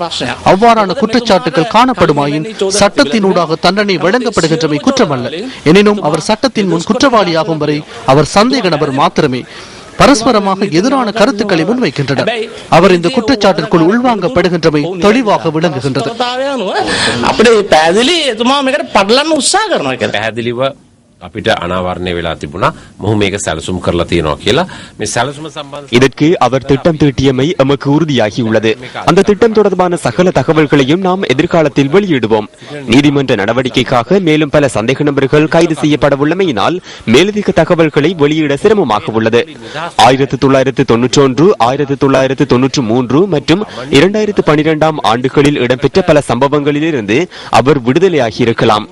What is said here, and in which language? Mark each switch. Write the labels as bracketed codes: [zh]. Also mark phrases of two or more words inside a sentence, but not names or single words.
[ta] அவ்வாறான குற்றச்சாட்டுகள் காணப்படுமாயின் சட்டத்தினூடாக தண்டனை வழங்கப்படுகின்றமை குற்றமல்ல. எனினும் அவர் சட்டத்தின் முன் குற்றவாளியாகும் வரை அவர் சந்தேக நபர் மாத்திரமே. பரஸ்பரமாக எதிரான கருத்துக்களை முன்வைக்கின்றனர். அவர் இந்த குற்றச்சாட்டிற்குள் உள்வாங்கப்படுகின்றமை தெளிவாக விளங்குகின்றது. [si] අපිට අනාවරණය වෙලා තිබුණා මොහු මේක සැලසුම් කරලා තියෙනවා කියලා. මේ සැලසුම සම්බන්ධ [ta] இதற்கு அவர் திட்டம் தீட்டியமை எமக்கு உறுதியாகியுள்ளது. அந்த திட்டம் தொடர்பான சகல தகவல்களையும் நாம் எதிர்காலத்தில் வெளியிடுவோம். நீதிமன்ற நடவடிக்கைக்காக மேலும் பல சந்தேக நபர்கள் கைது செய்யப்படவுள்ளமையினால் மேலதிக தகவல்களை வெளியிட சிரமமாக உள்ளது. 1991, 1993 மற்றும் 2012 ஆண்டுகளில் இடம்பெற்ற பல சம்பவங்களிலிருந்து அவர் விடுதலையாகியிருக்கலாம்.